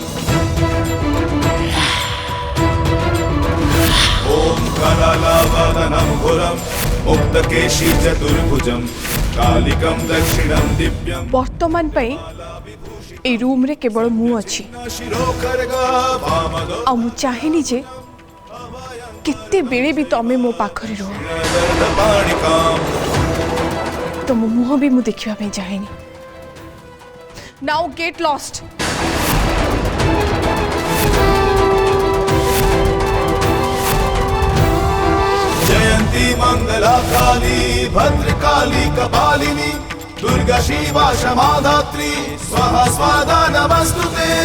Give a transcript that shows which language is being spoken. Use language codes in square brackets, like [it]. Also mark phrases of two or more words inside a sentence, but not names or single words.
[sa] ॐ करालावदनं घोरं मुक्तकेशी चतुर्भुजं कालिकं दक्षिणं दिव्यं। [or] ବର୍ତ୍ତମାନ ପଇ ଏ ରୁମ ରେ କେବଳ ମୁ ଅଛି ଆ ମୁ ଚାହେନି ଜେ କେତେ ବେଳେ ଭି ତମେ ମୋ ପାଖରେ ରହ। ତ ମୋ ମୁହ ଭି ମୁ ଦେଖିବା ପେ ଚାହେନି। [en] now get lost. [sa] जयंती मंगला काली भद्रकाली कपालिनी दुर्गा शिवा क्षमा धात्री स्वाहा स्वाहा नमस्तुते।